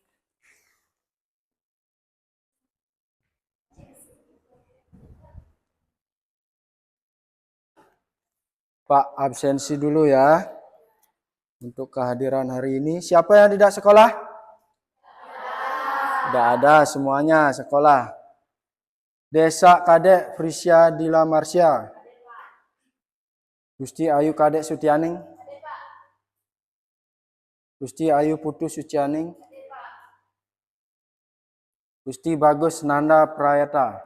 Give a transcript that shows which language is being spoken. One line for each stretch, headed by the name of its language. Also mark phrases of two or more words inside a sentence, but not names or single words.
Indonesian: Pak, absensi dulu ya. Untuk kehadiran hari ini. Siapa yang tidak sekolah? Tidak ada, semuanya sekolah. Desa Kadek Frisia Dila Marsya. Gusti Ayu Kadek Sutianing. Gusti Ayu Putu Sucianing. Gusti Bagus Nanda Prayata.